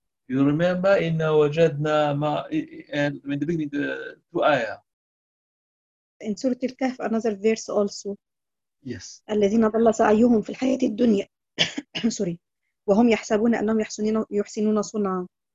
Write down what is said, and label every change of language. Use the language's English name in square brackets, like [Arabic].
[English] You remember, [Arabic] إِنَّا وَجَدْنَا مَا... [English] In the beginning, the two ayahs. In Surah Al-Kahf, another verse also. Yes. [Arabic] الذين ضل سعيهم في الحياة الدنيا سوري وهم يحسبون أنهم يحسنون صنعا.